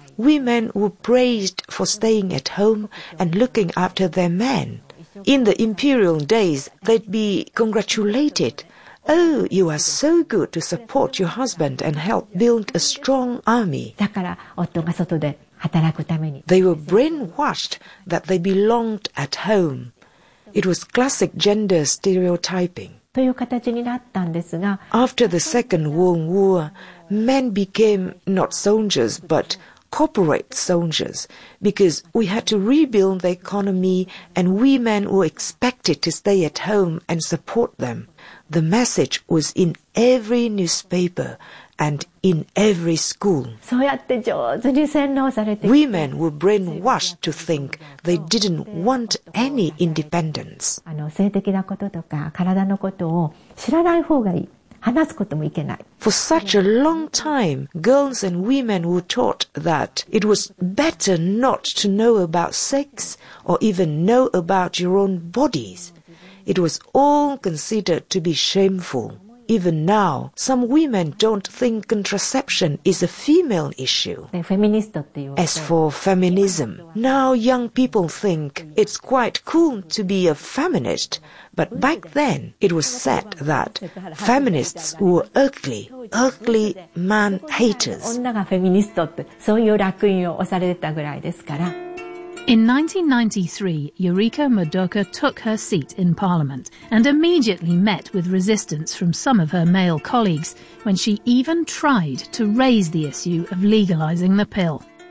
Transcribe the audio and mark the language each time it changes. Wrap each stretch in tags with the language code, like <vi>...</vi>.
<en>Women were praised for staying at home and looking after their men. In the imperial days, they'd be congratulated. Oh, you are so good to support your husband and help build a strong army.</en> <ja>だから夫が外で働くために。</ja> <en>They were brainwashed that they belonged at home. It was classic gender stereotyping.</en> <ja>という形になったんですが、</ja> <en>After the Second World War, men became not soldiers but corporate soldiers because we had to rebuild the economy and women were expected to stay at home and support them. The message was in every newspaper. And in every school,</en> <ja>そうやって上手に洗脳されて、</ja> <en>women were brainwashed to think they didn't want any independence.</en> <ja>性的なこととか体のことを知らない方がいい。話すこともいけない。</ja> <en>For such a long time, girls and women were taught that it was better not to know about sex or even know about your own bodies. It was all considered to be shameful. Even now, some women don't think contraception is a female issue. As for feminism, now young people think it's quite cool to be a feminist, but back then it was said that feminists were ugly, ugly man haters.</en> <ja>女がフェミニストってそういう烙印を押されてたぐらいですから。</ja> <en>In 1993, Yuriko Madoka took her seat in Parliament and immediately met with resistance from some of her male colleagues when she even tried to raise the issue of legalizing the pill.</en>